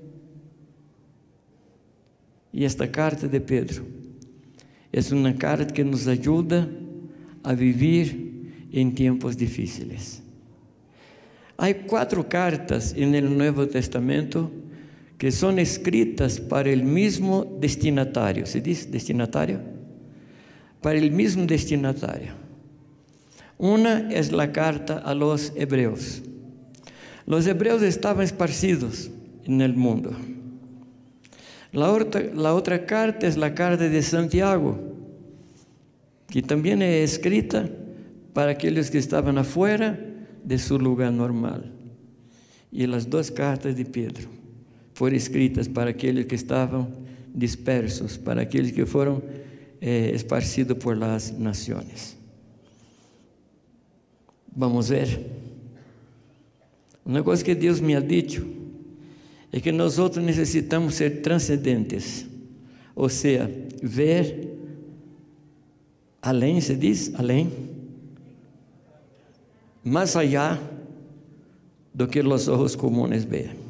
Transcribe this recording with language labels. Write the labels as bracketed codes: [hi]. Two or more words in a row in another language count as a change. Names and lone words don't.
[pt] E esta carta de Pedro é uma carta que nos ajuda a viver em tempos difíceis. Há 4 cartas no Novo Testamento que são escritas para o mesmo destinatário. ¿Se diz destinatário? Para o mesmo destinatário. Uma é a carta [es] a los hebreos. [pt] Os hebreos estavam esparcidos no mundo. La outra carta é a carta de Santiago, que também é escrita para aqueles que estavam afuera de seu lugar normal. E as 2 cartas de Pedro foram escritas para aqueles que estavam dispersos, para aqueles que foram esparcidos por las nações. Vamos ver. Uma coisa que Deus [es] me ha dicho [pt] é que nós outros necessitamos ser transcendentes, ou seja, ver além, se diz, além, mais allá do que os olhos comuns veem.